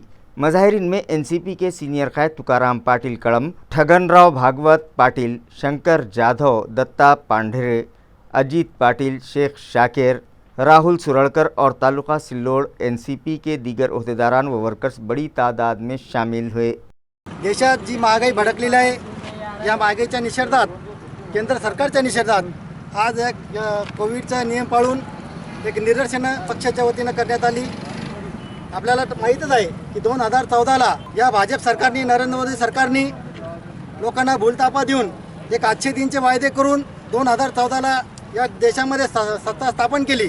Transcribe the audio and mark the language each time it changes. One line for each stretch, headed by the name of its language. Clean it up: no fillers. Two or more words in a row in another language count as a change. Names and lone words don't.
Urdu: مظاہرین میں NCP کے سینئر قائد تکارام پاٹل کڑم، ٹھگن راؤ بھاگوت پاٹل، شنکر جادھو، دتا پانڈھرے، اجیت پاٹل، شیخ شاکر، راہل سرڑکر اور تعلقہ سلوڑ NCP کے دیگر عہدیداران و ورکرز بڑی تعداد میں شامل ہوئے۔
Marathi: देशात जी महागाई भडकलेली आहे, या महागाईच्या निषेधात केंद्र सरकारच्या निषेधात आज एक कोविडचा नियम पाळून एक निदर्शनं पक्षाच्या वतीनं करण्यात आली। आपल्याला माहीतच आहे की 2014ला या भाजप सरकारने, नरेंद्र मोदी सरकारने लोकांना भूलतापा देऊन एक आजचे दिनचे वायदे करून 2014ला या देशामध्ये सत्ता स्थापन केली।